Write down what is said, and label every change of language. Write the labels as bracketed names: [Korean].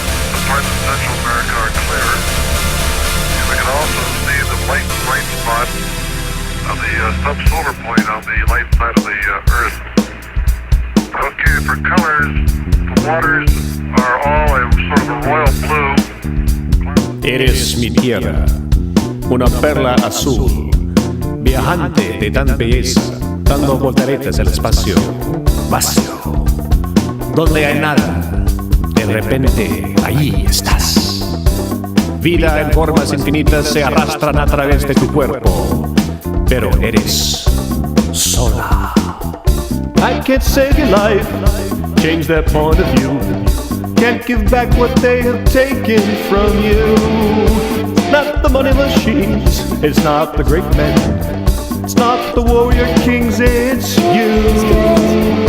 [English] The parts of Central America are clear. And we can also see the light bright spot of the subsolar point on the light side of the Earth. Okay, for colors, the waters are all a sort of a royal blue. [Spanish] Eres mi tierra, una perla azul, viajante de tan belleza, dando volteretas al espacio vacío, donde hay nada, de repente allí estás. Vida en formas infinitas se arrastran a través de tu cuerpo, pero eres sola. [English] I can't save your life, change their point of view. Can't give back what they have taken from you. Not the money machines, it's not the great men, it's not the warrior kings, it's you.